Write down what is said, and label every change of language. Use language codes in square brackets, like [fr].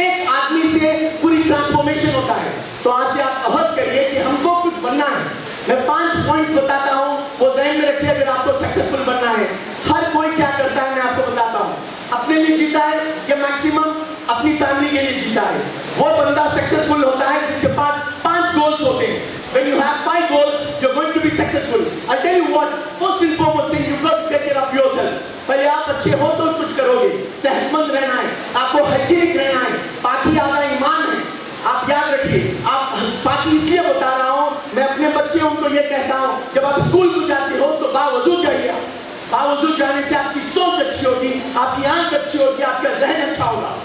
[hi] एक आदमी से पूरी ट्रांसफॉर्मेशन होता है। तो आज से आप अहद करिए कि हमको कुछ बनना है। मैं 5 पॉइंट्स बताता हूँ, वो ज़हन में रखिए अगर आपको सक्सेसफुल बनना है। हर कोई क्या करता है मैं आपको बताता हूँ। अपने लिए जीता है या मैक्सिमम अपनी फैमिली के लिए जीता है। वो बंदा सक्सेसफुल होता है जिसके पास 5 गोल्स होते हैं। [en] When you have 5 goals, you're going to be successful. I'll tell you what, first and foremost thing, you've got to take care of yourself. [hi] पहले आप अच्छे हो तो कुछ करोगे। सेहतमंद रहना है, आपको हाइजीनिक रहना है, पाकी आधा ईमान है। आप याद रखिए, आप पाकी इसलिए बता रहा हूँ, मैं अपने बच्चों को ये कहता हूँ, जब आप स्कूल को जाते हो तो बावजूद जाइए। बावजूद जाने से आपकी सोच अच्छी होगी, आपकी आंख अच्छी होगी, आपका जहन अच्छा होगा।